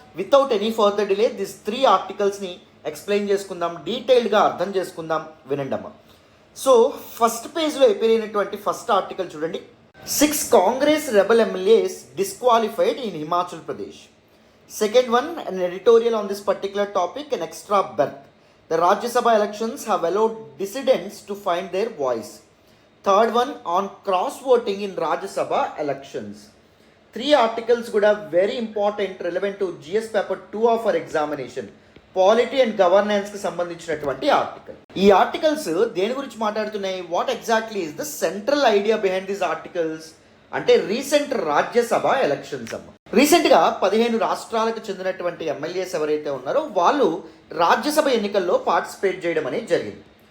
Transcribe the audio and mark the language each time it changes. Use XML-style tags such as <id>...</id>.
<en>without any further delay</en> <te>this 3 ఆర్టికల్స్ని explain చేసుకుందాం, డీటెయిల్డ్గా అర్థం చేసుకుందాం. వినండమ్మా. సో ఫస్ట్ పేజ్లో అపీర్ అయినటువంటి ఫస్ట్ ఆర్టికల్ చూడండి.</te> <en>6 Congress rebel MLAs disqualified in Himachal Pradesh. Second one, an editorial on this particular topic, an extra berth. The Rajya Sabha elections have allowed dissidents to find their voice. Third one, on cross voting in Rajya Sabha elections. 3 articles కూడా very important, relevant to GS paper 2 of our examination.</en> <te>Polity and గవర్నెన్స్కి సంబంధించినటువంటి article. ఈ articles దేని గురించి మాట్లాడుతున్నాయి?</te> <en>what exactly is the central idea behind these articles</en> <te>అంటే</te> <en>Recent Rajya Sabha elections అమ్మ.</en> <te>రీసెంట్గా 15 రాష్ట్రాలకు చెందినటువంటి ఎమ్మెల్యేస్ ఎవరైతే ఉన్నారో వాళ్ళు రాజ్యసభ ఎన్నికల్లో పార్టిసిపేట్ చేయడం అనేది జరిగింది.</te>